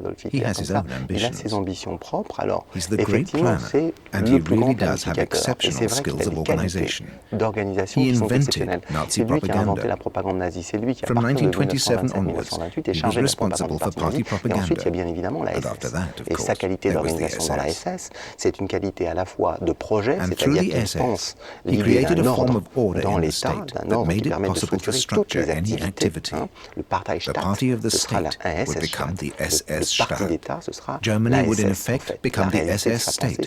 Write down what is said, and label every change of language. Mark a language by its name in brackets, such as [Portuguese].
[English] He has his own ambitions. He's the great planner, and he really does have exceptional skills of organization. He invented Nazi propaganda. From 1927 onwards, he was responsible for party propaganda. But after that, of course, there was the SS. [French] C'est une qualité à la fois de projet, c'est-à-dire qu'il pense l'idée d'un ordre dans l'État, d'un ordre qui permet de structurer toutes les activités. Le Parteistaat, ce sera la SS-Staat. Le parti d'État, ce sera [English] Germany would in effect become the SS state.